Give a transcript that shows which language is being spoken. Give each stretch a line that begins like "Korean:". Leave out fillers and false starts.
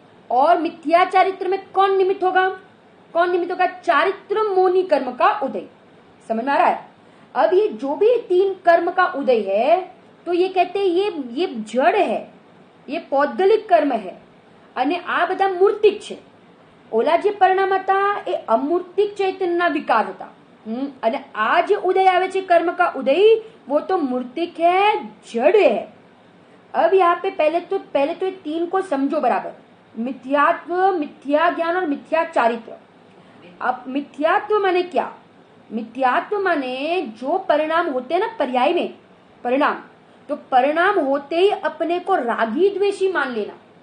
Hindi: और मिथ्या चारित्र में कौन निमित्त होगा? कौन निमित्त होगा? चारित्र मोनी कर्म का उदय। समझ में आ रहा है? अब ये जो भी 3 कर्म का उदय है, तो ये कहते हैं ये जड़ है, ये पौद्गलिक कर्म है
Gujarati: અને આ બધા મૂર્તિક છે। ઓલા જે પરિણામ હતા એ અમૂર્તિક ચૈતન્યના વિકાર હતા, અને આ જે ઉદય આવે છે કર્મ
Hindi: का उदय, वो तो मूर्तिक है, जड़ है। अब यहाँ पे पहले तो ये 3 को समझो बराबर, मिथ्यात्व, मिथ्या ज्ञान और मिथ्या चारित्र। अब मिथ्यात्व माने क्या? मिथ्यात्व माने जो परिणाम होते हैं ना पर्याय में, परिणाम, तो परिणाम होते ही अपने को रागी द्वेषी मान लेना।